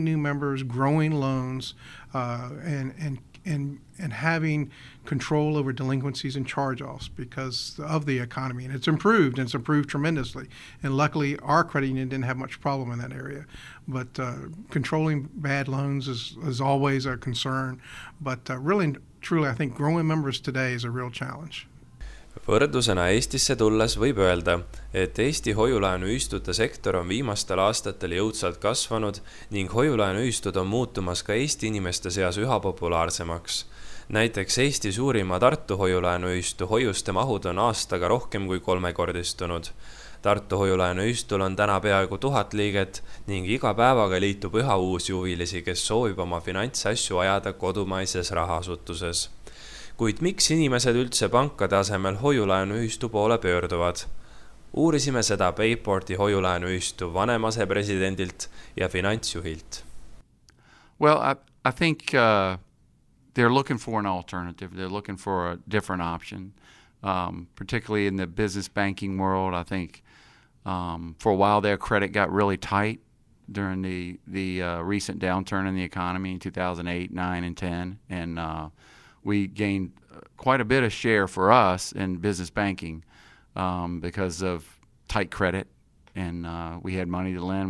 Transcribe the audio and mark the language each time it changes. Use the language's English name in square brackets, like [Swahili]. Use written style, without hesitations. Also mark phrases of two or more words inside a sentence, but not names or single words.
[English] But getting new members, growing loans, and and having control over delinquencies and charge-offs because of the economy. And it's improved tremendously. And luckily, our credit union didn't have much problem in that area. But controlling bad loans is always a concern. But really, truly, I think growing members today is a real challenge. [Estonian] Võrdlusena Eestisse tulles võib öelda, et Eesti hoiulaenuühistute sektor on viimastel aastatel jõudsalt kasvanud ning hoiulaenuühistud on muutumas ka Eesti inimeste seas üha populaarsemaks. Näiteks Eesti suurima Tartu hoiulaenuühistu hoiuste mahud on aastaga rohkem kui 3-kordistunud. Tartu hoiulaenuühistul on täna peaaegu 1000 liiget ning iga päevaga liitub üha uusi huvilisi, kes soovib oma finantsasju ajada kodumaises rahasutuses. Kuid miks inimesed üldse pankade asemel hoiulaenuühistu poole pöörduvad? Uurisime seda Bayporti hoiulaenuühistu vanemasepresidendilt ja finantsjuhilt. [English] Well, I think they're looking for an alternative. They're looking for a different option, particularly in the business banking world. I think for a while their credit got really tight during the recent downturn in the economy in 2008, 9, and 10, and we gained quite a bit of share for us in business banking because of tight credit, and we had money to lend.